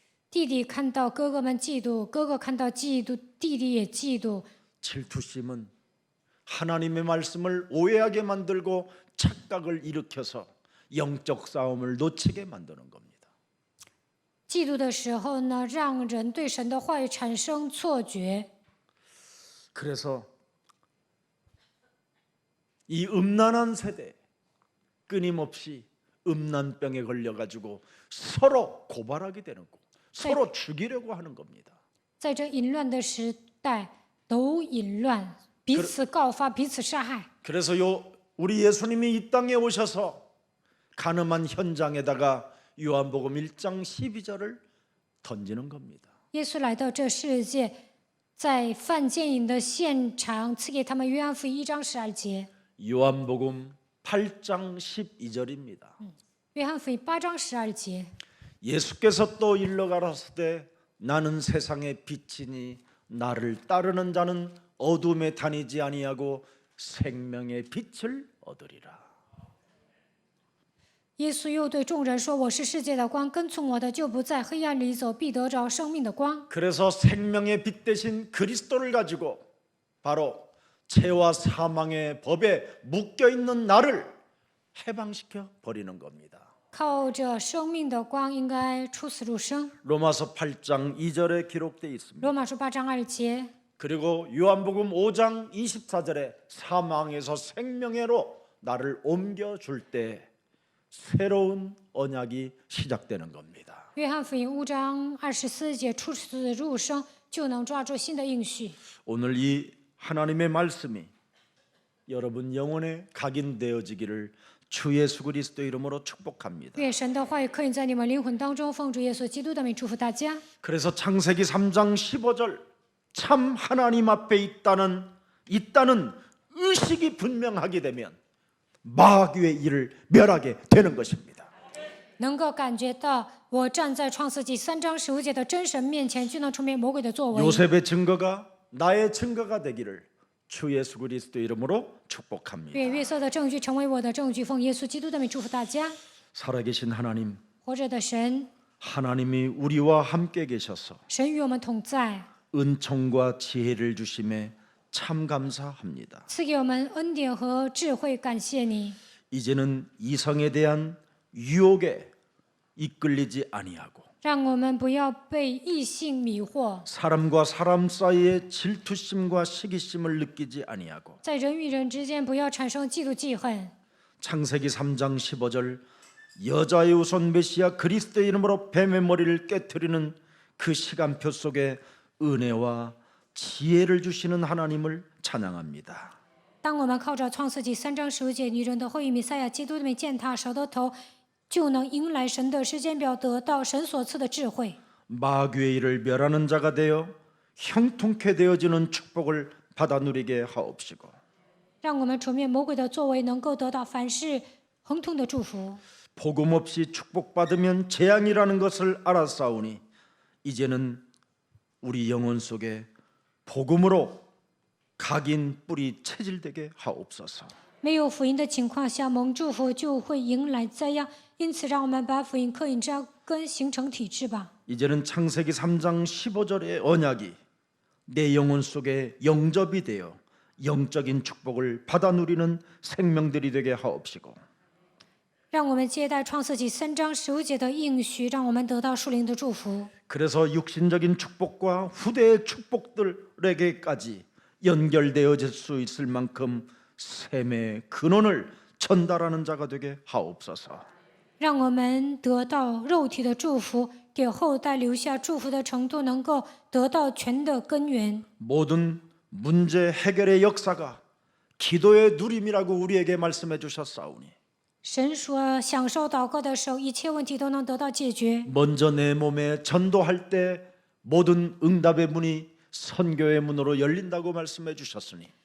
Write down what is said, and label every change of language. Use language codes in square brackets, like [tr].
[zh] 弟弟看到哥哥们嫉妒，哥哥看到嫉妒，弟弟也嫉妒。 [ko] 질투심은 하나님의 말씀을 오해하게 만들고 착각을 일으켜서 영적 싸움을 놓치게 만드는 겁니다. [zh] 嫉妒的时候呢，让人对神的话语产生错觉。 [ko] 그래서 이 음란한 세대 끊임없이 음란병에 걸려가지고 서로 고발하게 되는 거, 서로 죽이려고 하는 겁니다. [zh] 在这淫乱的时代，都淫乱，彼此告发，彼此杀害。 [ko] 그래서 우리 예수님이 이 땅에 오셔서 가늠한 현장에다가 요한복음 1장 12절을 던지는 겁니다. [zh] 耶稣来到这世界，在犯奸淫的现场赐给他们约翰福音1章12节， [ko] 요한복음 8장 12절입니다. [zh] 约翰福音8章12节。 [ko] 예수께서 또 일러 가라사대 나는 세상의 빛이니 나를 따르는 자는 어둠에 다니지 아니하고 생명의 빛을 얻으리라. [zh] 耶稣又对众人说：“我是世界的光，跟从我的就不在黑暗里走，必得着生命的光。” [ko] 그래서 생명의 빛 대신 그리스도를 가지고 바로 죄와 사망의 법에 묶여 있는 나를 해방시켜 버리는 겁니다. [zh] 靠着生命的光，应该出死入生。 [ko] 로마서 8장 2절에 기록되어 있습니다. [zh] 罗马书8章2节， [ko] 그리고 요한복음 5장 24절에 사망에서 생명으로 나를 옮겨 줄 때 새로운 언약이 시작되는 겁니다. [zh] 约翰福音5章24节，出死入生就能抓住新的应许。 [ko] 오늘 이 하나님의 말씀이 여러분 영혼에 각인되어지기를 주 예수 그리스도 이름으로 축복합니다. [zh] 愿神的话语刻印在你们灵魂当中，奉主耶稣基督的名祝福大家。 [ko] 그래서 창세기 3장 15절 참 하나님 앞에 있다는 의식이 분명하게 되면 마귀의 일을 멸하게 되는 것입니다. [zh] 能够感觉到我站在创世纪3章15节的真神面前，就能除灭魔鬼的作为。 [ko] 요셉의 증거가 나의 증거가 되기를 주 예수 그리스도 이름으로 축복합니다. [zh] 愿约瑟的证据成为我的证据，奉耶稣基督的名祝福大家。 [ko] 살아계신 하나님, [zh] 活着的神， [ko] 하나님이 우리와 함께 계셔서 [zh] 神与我们同在， [ko] 은총과 지혜를 주심에 참 감사합니다. [zh] 赐给我们恩典和智慧，感谢你。 [ko] 이제는 이성에 대한 유혹에 이끌리지 아니하고 [zh] 让我们不要被异性迷惑， [ko] 사람과 사람 사이에 질투심과 시기심을 느끼지 아니하고 [zh] 在人与人之间不要产生嫉妒记恨。 [ko] 창세기 3장 15절 여자의 우선 메시아 그리스도의 이름으로 뱀의 머리를 깨트리는 그 시간표 속에 은혜와 지혜를 주시는 하나님을 찬양합니다. [zh] 当我们靠着创世纪3章15节女人的后裔弥赛亚基督的名践踏蛇的头，就能迎来神的时间表，得到神所赐的智慧。 [ko] 마귀의 일을 멸하는 자가 되어 형통케 되어지는 축복을 받아 누리게 하옵시고 [zh] 让我们除灭魔鬼的作为，能够得到凡事亨通的祝福。 [ko] 복음 없이 축복받으면 재앙이라는 것을 알았사오니 이제는 우리 영혼 속에 복음으로 각인 뿌리 체질되게 하옵소서. [zh] 没有福音的情况下，蒙祝福就会迎来灾殃。因此，让我们把福音刻印扎根，形成体制吧。 [ko] 이제는 창세기 3장 15절의 언약이 내 영혼 속에 영접이 되어 영적인 축복을 받아 누리는 생명들이 되게 하옵시고 [zh] 让我们接待创世纪3章15节的应许，让我们得到属灵的祝福。 [ko] 그래서 육신적인 축복과 후대의 축복들에게까지 연결되어질 수 있을 만큼 샘의 근원을 전달하는 자가 되게 하옵소서. [zh] 让我们得到肉体的祝福，给后代留下祝福的程度，能够得到全的根源。 [ko] 모든 문제 해결의 역사가 기도의 누림이라고 우리에게 말씀해 주셨사오니 [zh] 神说，享受祷告的时候，一切问题都能得到解决。 [ko] 먼저 내 몸에 전도할 때 모든 응답의 문이 선교의 문으로 열린다고 말씀해 주셨으니